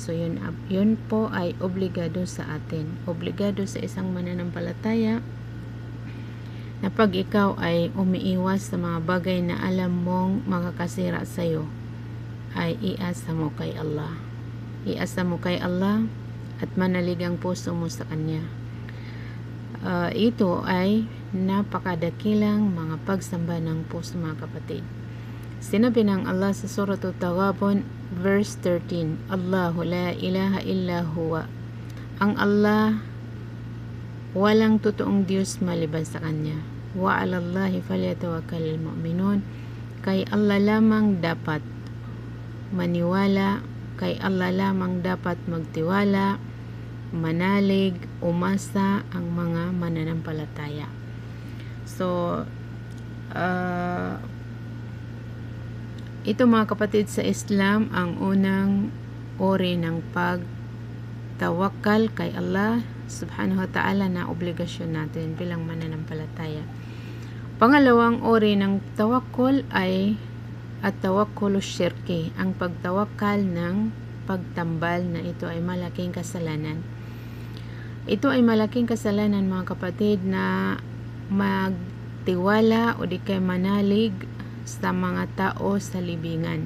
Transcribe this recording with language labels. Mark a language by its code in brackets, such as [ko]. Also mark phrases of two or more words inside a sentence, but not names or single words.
[tl] So yun po ay obligado sa atin. Obligado sa isang mananampalataya na pag ikaw ay umiiwas sa mga bagay na alam mong makakasira sa iyo, ay iasa mo kay Allah. Iasa mo kay Allah at manalig ang puso mo sa Kanya. Ito ay napakadakilang mga pagsamba ng puso mga kapatid. Sinabi ng Allah sa Surah At-Taghabun verse 13, [ar] اللهُ لا إلهَ إلا هو. [tl] Ang Allah, walang totoong Diyos maliban sa Kanya. [ar] وعلى الله فليتوكل المؤمنون. [tl] Kay Allah lamang dapat maniwala, kay Allah lamang dapat magtiwala, manalig, umasa ang mga mananampalataya. So ito mga kapatid sa Islam, ang unang uri ng pagtawakkal kay Allah [ar] سبحانه وتعالى [tl] na obligasyon natin bilang mananampalataya. Pangalawang uri ng tawakkul ay [ar] التوكل الشركي, [tl] ang pagtawakkal ng pagtambal, na ito ay malaking kasalanan. Ito ay malaking kasalanan mga kapatid, na magtiwala o di kay manalig sa mga tao sa libingan.